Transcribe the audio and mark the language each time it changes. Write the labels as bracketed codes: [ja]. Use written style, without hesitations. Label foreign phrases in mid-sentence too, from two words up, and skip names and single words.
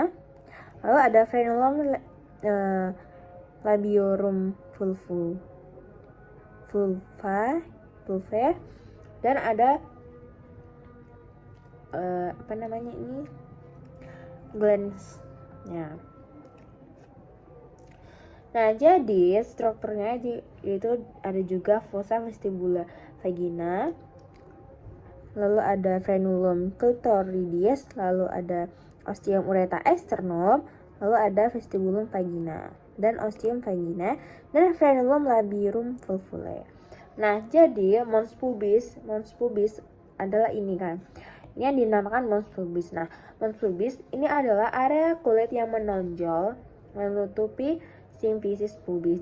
[id] Lalu ada [la] frenulum labiorum vulvae [id] dan ada glans. Nah, jadi strukturnya itu ada juga [la] fossa vestibula vagina, [id] lalu ada [la] frenulum clitoridis, [id] lalu ada [la] ostium ureta externum, [id] lalu ada [la] vestibulum vagina [id] dan [la] ostium vagina [id] dan [la] frenulum labirum vulvae. [id] Nah, jadi [la] mons pubis [id] adalah ini kan. Ini yang dinamakan [la] mons pubis. [id] Nah, [la] mons pubis [id] ini adalah area kulit yang menonjol menutupi simfisis pubis.